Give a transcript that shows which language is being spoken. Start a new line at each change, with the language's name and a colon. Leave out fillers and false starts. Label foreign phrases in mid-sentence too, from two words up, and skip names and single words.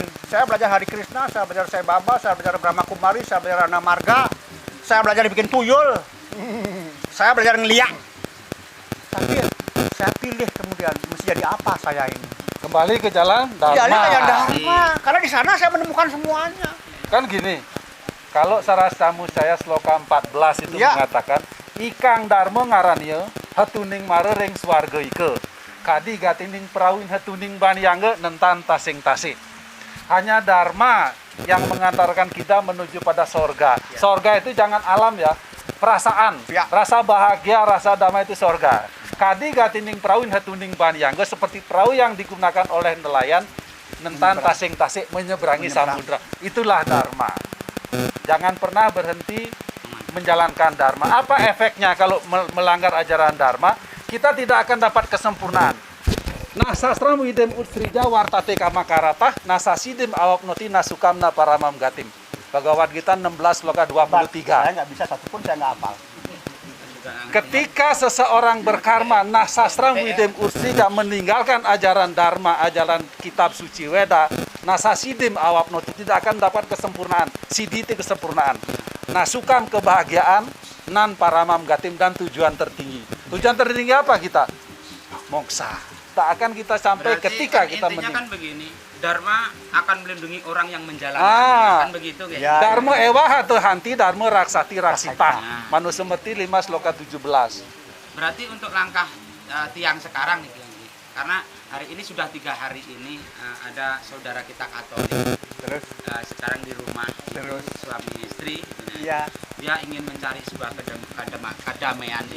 Indonesian: Saya belajar Hari Krishna, saya belajar Sai Baba, saya belajar Brahma Kumari, saya belajar Rana Marga, saya belajar bikin tuyul, saya belajar ngeliat. Tapi saya pilih kemudian, mesti jadi apa saya ini? Kembali ke jalan Dharma. Jadi ke jalan Dharma, karena di sana saya menemukan semuanya. Kan gini, kalau Sarastamu saya sloka 14 itu Ya. mengatakan,
Kawi: Ikang Dharma ngarannya, hatuning marering swarga ike. Kadi gatining perawin hatuning baniyangge nentan tasing-tasing.
Indonesian: Hanya Dharma yang mengantarkan kita menuju pada sorga. Ya. Sorga itu jangan alam ya, perasaan, Ya. rasa bahagia, rasa damai itu sorga.
Kawi: Kadi gatining perawin hatuning baniyangge
Indonesian: seperti perahu yang digunakan oleh nelayan
Kawi: nentan tasing-tasing
Indonesian: menyeberangi samudra. Itulah Dharma. Jangan pernah berhenti menjalankan dharma. Apa efeknya kalau melanggar ajaran dharma? Kita tidak akan dapat kesempurnaan.
Sanskrit: Nah, sastra widem utsrija wartate kamakarata nasasidem awapnoti nasukamna paramam gatim.
Indonesian: Bhagavad Gita 16 sloka 23. Saya nggak bisa satupun, saya nggak hafal. Ketika seseorang berkarma, nah
Sanskrit: sastra widem utsrija
Indonesian: meninggalkan ajaran dharma, ajaran kitab suci Weda,
Sanskrit: nasasidim awapnoti
Indonesian: tidak akan dapat kesempurnaan. Sidi itu kesempurnaan. Nasukam kebahagiaan,
Sanskrit: nan paramam gatim
Indonesian: dan tujuan tertinggi. Tujuan tertinggi apa kita? Moksa. Tak akan kita sampai Berarti ketika kan kita intinya meninggal. kan begini, Dharma akan melindungi orang yang menjalankan, kan begitu guys. Ya.
Sanskrit: Dharma ewaha hanti dharma raksati raksita.
Indonesian: Nah. Manusmriti 5 sloka 17. Berarti untuk langkah tiang sekarang nih, karena hari ini sudah 3 hari ini ada saudara kita Katolik Terus, sekarang di rumah, Terus. suami istri, iya. dia ingin mencari sebuah kedamaian di